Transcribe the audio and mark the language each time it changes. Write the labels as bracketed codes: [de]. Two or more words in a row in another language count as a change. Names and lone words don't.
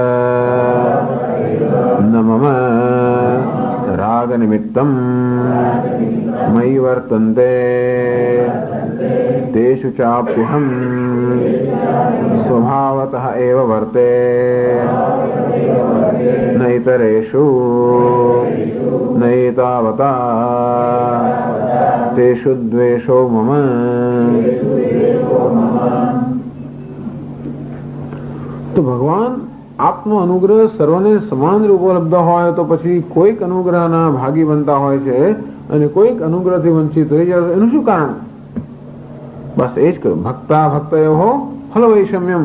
[sa] न मम रागनिमित्तं मयि वर्तन्ते तेषु चाप्यहं स्वभावतः एव वर्ते नैतरेषु नैतावता तेषु द्वेषो मम. [gu] તો ભગવાન આપનો અનુગ્રહ સર્વને સમાન રૂપ ઉપલબ્ધ હોય તો પછી કોઈક અનુગ્રહના ભાગી બનતા હોય છે અને કોઈક અનુગ્રહથી વંચિત રહી જાય. એનું શું કારણ? બસ એ જ કહ્યું [sa] ભક્તા ભક્તયો ફલ વૈષમ્યમ.